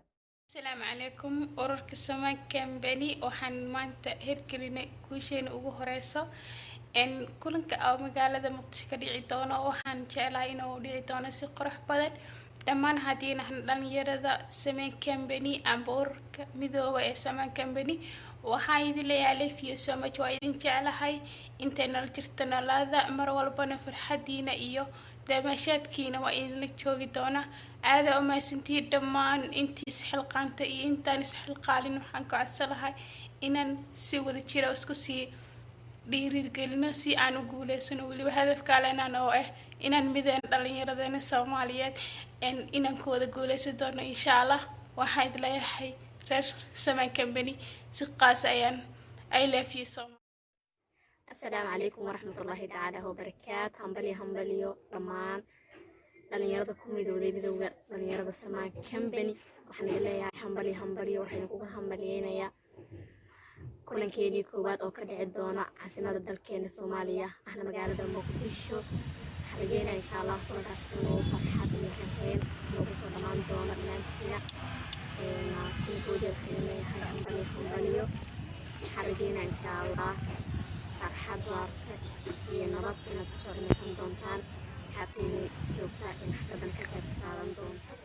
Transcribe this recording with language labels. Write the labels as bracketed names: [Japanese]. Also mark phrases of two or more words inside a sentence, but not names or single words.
[Arabic] السلام عليكم [Somali] ururka Samaan Company waxaan maanta hirgelinay kuusheena ugu horeyso kulanka magaalada Muqdisho ka dhici doono waxaan jeclahay inuu dhici doono si qurux badan dhamaan hadiina dhalinyarada Samaan Company ama ururka midowga ee Samaan Company waxaan idin leeyahay [English] love you so much [Somali] waa idin jeclahay intay nala jirta nalaada mar walbana farxadiina iyo damashaadkiina waa idinla joogi doona aada u mahadsantihiin dhammaan intii isxilqaanta iyo intaan isxilqaalin waxaan ka codsanahay inaan si wada jira isku sii dhiirigelino si aan u guuleysano weliba hadafka leenaan oo ah inaan mideen dhalinyaradana Soomaaliyeed inaan ku wada guuleysan doono [Arabic] إن شاء الله [Somali] waxaan idin leeyahay reer Samaan Company si qaas ayaan [English] I love you so much. [Arabic] السلام عليكم ورحمة الله تعالى وبركاته [Somali] hambaliyo dhammaan dhalinyarada ku midowday midowga dhalinyarada Samaan Company waxaan idin leeyahay hambaliyo waxaan kugu hambaliyeynayaa kulankeedii koowaad oo ka dhici doona caasimadda dalkeena Soomaaliya ahna magaalada Muqdisho xarigeena [Arabic] إن شاء الله [Somali] kulankaas inuu farxad iyo xafeen noogu soo dhamaan doono dhammaantiina kulankoodii waxaan leeyahay hambaliyo xarigeena [Arabic] إن شاء الله [Somali] farxad waarta iyo nabad inaad kusoo dhammaysan doontaan xaafidii joogta in xafladan ka qayb qaadan doonto